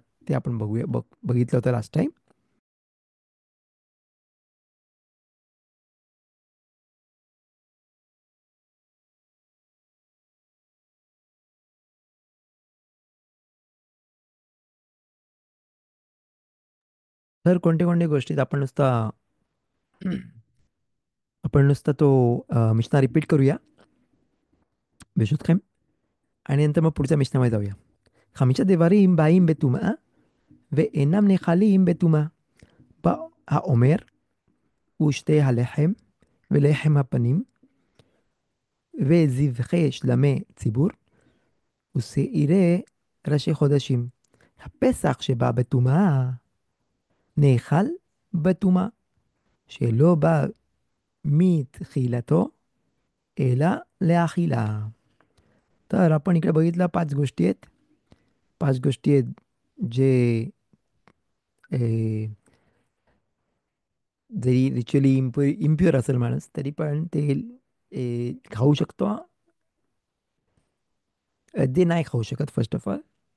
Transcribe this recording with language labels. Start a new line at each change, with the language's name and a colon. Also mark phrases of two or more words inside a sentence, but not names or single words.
Marathi: ते आपण बघितलं होतं
English: last time.
Marathi: तर कोणत्या कोणत्या गोष्टीत आपण नुसता तो मिशना रिपीट करूया ברשותכם, आणि नंतर मग पुढच्या मिशनामध्ये जाऊया.
Hebrew: חמישה דברים באים בטומאה ואינם נאכלים בטומאה. בא האומר ושתי הלחם ולחם הפנים וזבחי שלמי ציבור ושעירי ראשי חודשים. הפסח שבא בטומאה נאכל בטומאה, שלא בא מתחילתו אלא לאכילה.
Marathi: तर आपण इकडे बघितलं 5 गोष्टी आहेत. 5 गोष्टी आहेत जे ए, जरी
English: ritually impure
Marathi: असेल माणूस तरी पण ते खाऊ शकतो. ते नाही खाऊ शकत
English: first of all.